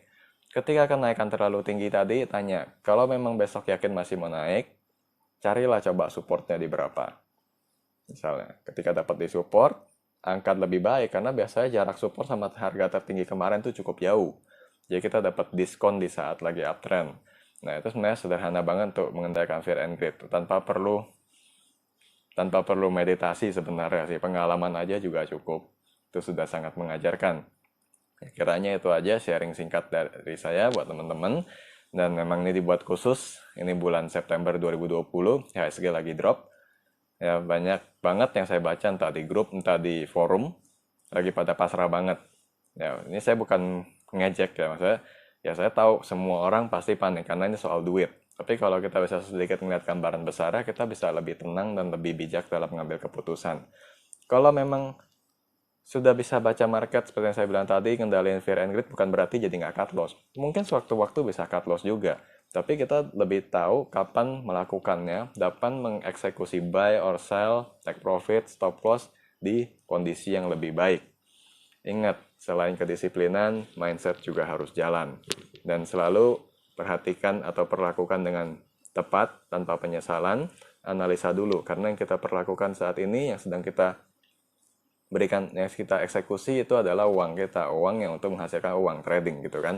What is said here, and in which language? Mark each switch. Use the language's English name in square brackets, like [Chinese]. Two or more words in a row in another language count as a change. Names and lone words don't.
[Indonesian] Ketika kenaikan terlalu tinggi tadi, tanya, kalau memang besok yakin masih mau naik, carilah coba supportnya di berapa. Misalnya, ketika dapat di support, angkat lebih baik, karena biasanya jarak support sama harga tertinggi kemarin tuh cukup jauh. Jadi kita dapat diskon di saat lagi uptrend. Nah, itu sebenarnya sederhana banget untuk mengendalikan [English] fear and greed, [Indonesian] tanpa perlu meditasi sebenarnya sih, pengalaman aja juga cukup. Itu sudah sangat mengajarkan. Kiranya itu aja sharing singkat dari saya buat teman-teman. Dan memang ini dibuat khusus. Ini bulan September 2020. IHSG lagi drop. Ya banyak banget yang saya baca entah di grup, entah di forum. Lagi pada pasrah banget. Ya ini saya bukan ngejek ya. Maksudnya ya saya tahu semua orang pasti panik karena ini soal duit. Tapi kalau kita bisa sedikit melihat gambaran besar, kita bisa lebih tenang dan lebih bijak dalam mengambil keputusan. Kalau memang sudah bisa baca market seperti yang saya bilang tadi, kendaliin [English] fear and greed [Indonesian] bukan berarti jadi nggak [English] cut loss. [Indonesian] Mungkin sewaktu-waktu bisa [English] cut loss [Indonesian] juga, tapi kita lebih tahu kapan melakukannya, dapat mengeksekusi [English] buy or sell, take profit, stop loss [Indonesian] di kondisi yang lebih baik. Ingat, selain kedisiplinan, mindset juga harus jalan. Dan selalu perhatikan atau perlakukan dengan tepat, tanpa penyesalan, analisa dulu. Karena yang kita perlakukan saat ini, yang sedang kita berikan, yang kita eksekusi itu adalah uang kita, uang yang untuk menghasilkan uang, trading gitu kan.